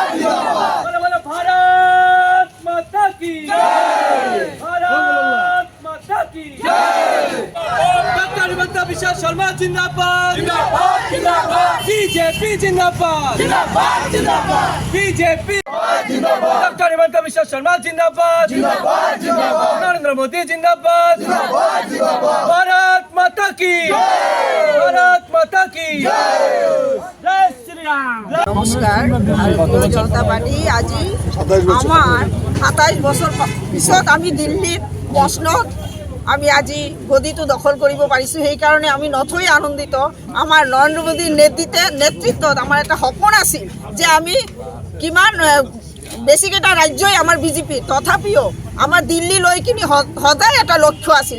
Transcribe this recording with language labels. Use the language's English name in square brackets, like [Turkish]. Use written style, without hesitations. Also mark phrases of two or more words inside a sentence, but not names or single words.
[Hindi] जिंदाबाद बोलो बोलो भारत माता की जय भारत माता की जय डॉक्टर हिमंत बिश्व शर्मा जिंदाबाद जिंदाबाद जिंदाबाद बीजेपी जिंदाबाद जिंदाबाद जिंदाबाद बीजेपी डॉक्टर हिमंत बिश्व शर्मा जिंदाबाद जिंदाबाद जिंदाबाद नरेंद्र मोदी जिंदाबाद जिंदाबाद जिंदाबाद भारत माता की भारत माता की जय श्री राम [Assamese] নমস্কাৰ ভাৰতীয় জনতা পাৰ্টি আজি আমাৰ 27 বছৰ পিছত আমি দিল্লীত প্ৰশ্নত আমি আজি গদিটো দখল কৰিব পাৰিছোঁ। সেইকাৰণে আমি নথৈ আনন্দিত। আমাৰ নৰেন্দ্ৰ মোদীৰ নেতৃত্বত আমাৰ এটা সপোন আছিল যে আমি কিমান বেছিকেইটা ৰাজ্যই আমাৰ বিজেপি, তথাপিও আমাৰ দিল্লীলৈ কিনি সদায় এটা লক্ষ্য আছিল।